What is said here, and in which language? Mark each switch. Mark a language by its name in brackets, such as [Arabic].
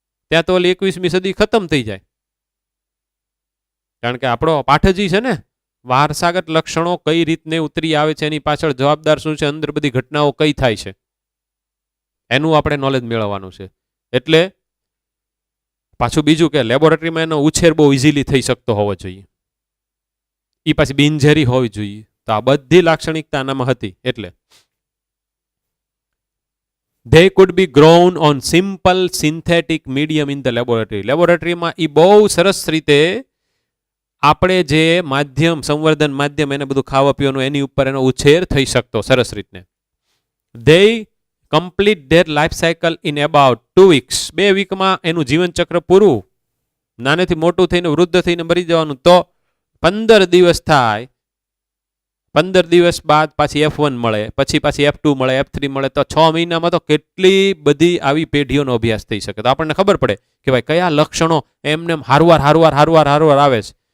[Gujarati] ત્યાં તો ઓલી 21મી સદી ખતમ થઈ જાય. કારણ કે આપણો પાઠ જ છે ને, વારસાગત લક્ષણો કઈ રીતને ઉતરી આવે છે, એની પાછળ જવાબદાર શું છે, અંદર બધી ઘટનાઓ કઈ થાય છે, એનું આપણે નોલેજ મેળવવાનું છે. એટલે પાછું બીજું કે લેબોરેટરીમાં એનો ઉછેર બહુ ઇઝીલી થઈ શકતો હોવો જોઈએ, એ પાછી બિનઝેરી હોવી જોઈએ. તો આ બધી લાક્ષણિકતા આનામાં હતી. [English] એટલે they could be grown on simple synthetic medium in the laboratory. [Gujarati] લેબોરેટરીમાં એ બહુ સરસ રીતે આપણે જે માધ્યમ, સંવર્ધન માધ્યમ, એને બધું ખાવા પીવાનું, એની ઉપર એનો ઉછેર થઈ શકતો સરસ રીતને. [English] they complete their life cycle in about 2 weeks. [Gujarati] 2 વીકમાં એનું જીવનચક્ર પૂરું. નાનેથી મોટું થઈને વૃદ્ધ થઈને મરી જવાનું તો 15 દિવસ થાય. 15 દિવસ બાદ પાછી F1 મળે, પછી F2 મળે, F3 મળે. તો 6 મહિનામાં તો કેટલી બધી આવી પેઢીઓનો અભ્યાસ થઈ શકે. તો આપણને ખબર પડે કે ભાઈ કયા લક્ષણો એમને હારવાર આવે છે.